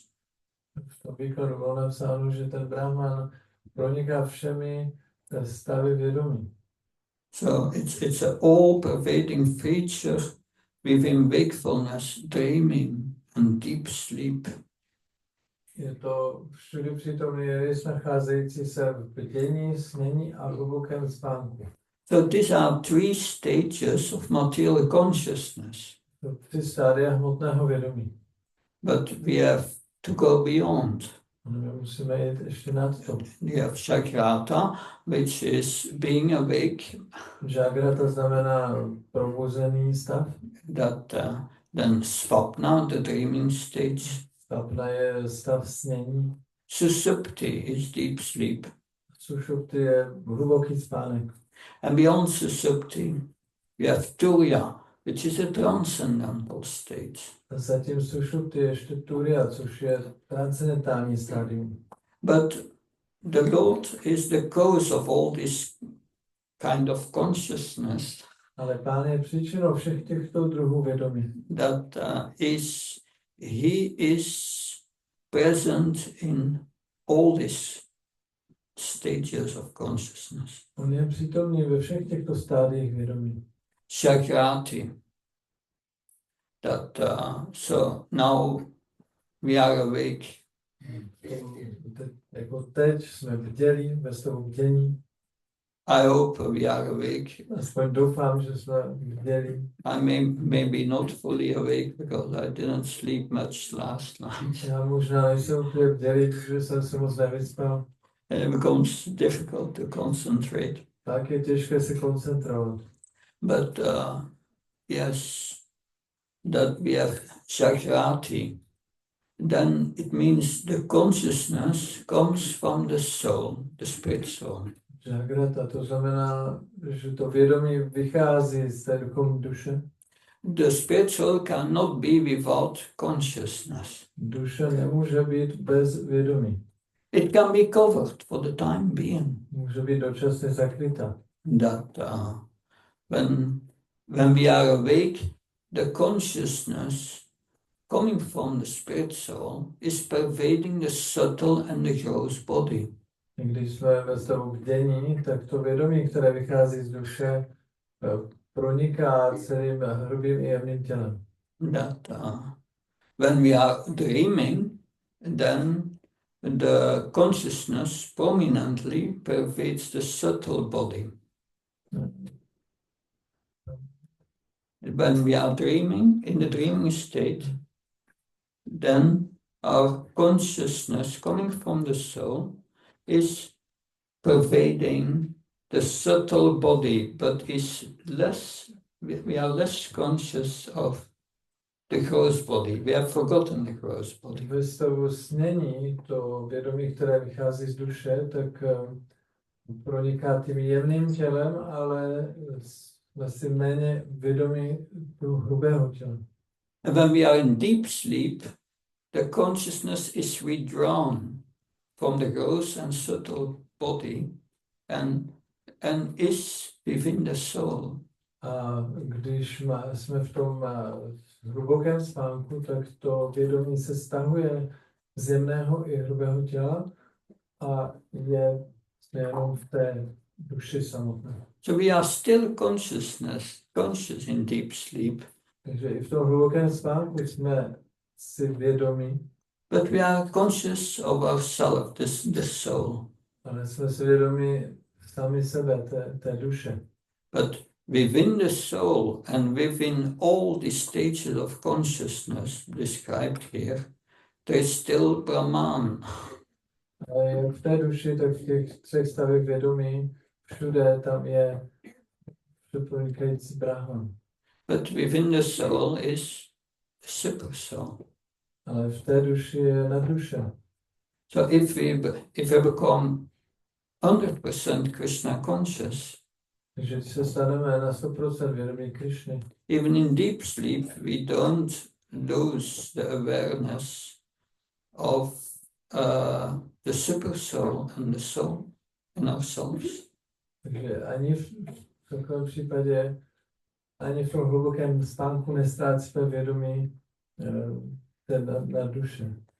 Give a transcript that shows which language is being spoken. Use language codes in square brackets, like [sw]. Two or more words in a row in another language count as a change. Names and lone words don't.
[cs] V tom výkladu bylo napsáno, že ten Brahman proniká všemi stavy vědomí. [en] So it's an all-pervading feature within wakefulness, dreaming and deep sleep. [cs] Je to všude přítomný jev nacházející se v bdění, snění a hlubokém spánku. [en] So these are three stages of material consciousness, [cs] To 3 stádia hmotného vědomí. [en] but we have to go beyond. [cs] My musíme jít ještě nad to. [en] We have Jagrata, which is being awake, [cs] Jagrata znamená probuzený stav. [en] that then Svapna, the dreaming stage. [cs] Svapna je stav snění. [en] Susupti is deep sleep. [cs] Sušupti je hluboký spánek. [en] And beyond Susupti, we have Turiya, which is a transcendental stage. [cs] A zatím sušupti je ještě Turiya, což je transcendentální stádium. [en] But the Lord is the cause of all this kind of consciousness [cs] Ale Pán je příčinou všech těchto druhů vědomí. [en] that he is present in all these stages of consciousness. [cs] On je přítomný ve všech těchto stádiích vědomí. [en] Shakrati. That so now we are awake. [cs] Jako teď jsme bdělí, ve stavu bdění. [en] I hope we are awake. [cs] Aspoň doufám, že jsme bdělí. [en] I maybe not fully awake because I didn't sleep much last night. [cs] Já možná nejsem úplně bdělý, protože jsem se moc nevyspal. [en] It becomes difficult to concentrate. [cs] Tak je těžké se koncentrovat. [en] But yes, that we have Shakrati. Then it means the consciousness comes from the soul, the spirit soul. [cs] Jagrata, to znamená, že to vědomí vychází z té duchovní duše. [en] The spirit soul cannot be without consciousness. [cs] Duše nemůže být bez vědomí. [en] It can be covered for the time being. [cs] Může být dočasně zakrytá. [en] That when we are awake, the consciousness coming from the spirit soul is pervading the subtle and the gross body. [cs] Když jsme ve stavu bdění, tak to vědomí, které vychází z duše, proniká celým hrubým i jemným tělem. [en] That when we are dreaming, then the consciousness prominently pervades the subtle body. When we are dreaming, in the dreaming state, then our consciousness coming from the soul is pervading the subtle body, but is less, we are less conscious of the gross body. We have forgotten the gross body. [cs] Ve stavu snění to vědomí, které vychází z duše, tak proniká tím jemným tělem, ale jsme si méně vědomí hrubého těla. [en] And when we are in deep sleep, the consciousness is withdrawn from the gross and subtle body and is within the soul. [cs] A když jsme v tom hlubokém spánku, tak to vědomí se stahuje z jemného i hrubého těla a je jenom v té duši samotné. [en] So we are still conscious in deep sleep. [cs] Takže i v tom hlubokém spánku jsme si vědomí. [en] But we are conscious of ourselves, the soul. [cs] Ale jsme si vědomí sami sebe, té duše. [en] But within the soul and within all the stages of consciousness described here, there is still Brahman. [cs] Ale jak v té duši, tak v těch 3 stavech vědomí, všude tam je pronikající Brahman. [en] But within the soul is the super soul. [cs] Ale v té duši je nadduše. [en] So if we become 100% Krishna conscious, [cs] Takže když se staneme na 100% vědomí Krišny, [en] even in deep sleep, we don't lose the awareness of the super soul and the soul in ourselves. [cs] takže ani v takovém případě, ani v tom hlubokém spánku nestrácíme vědomí na duše.